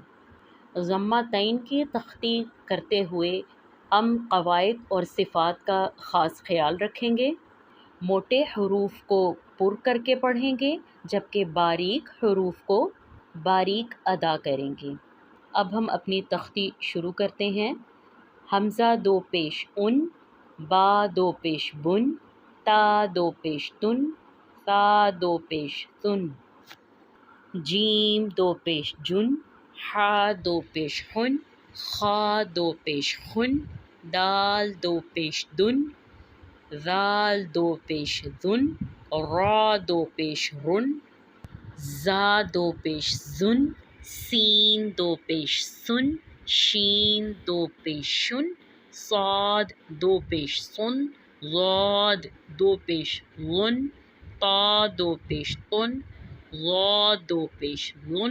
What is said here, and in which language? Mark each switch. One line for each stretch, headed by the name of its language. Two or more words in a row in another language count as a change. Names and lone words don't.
Urdu: ضمہ تعین کی تحقیق کرتے ہوئے ہم قواعد اور صفات کا خاص خیال رکھیں گے۔ موٹے حروف کو پر کر کے پڑھیں گے جبکہ باریک حروف کو باریک ادا کریں گے۔ اب ہم اپنی تختی شروع کرتے ہیں۔ حمزہ دو پیش ان، با دو پیش بن، تا دو پیش تن، ثا دو پیش ثن، جیم دو پیش جن، حا دو پیش حن، خا دو پیش خن، دال دو پیش دن، ذال دو پیش ذن، را دو پیش رن، زا دو پیش زن، سین دو پیش سن، شین دو پیش شن، صاد دو پیش سن، ضاد دو پیش ون، طا دو پیش طن، ظا دو پیش ظن،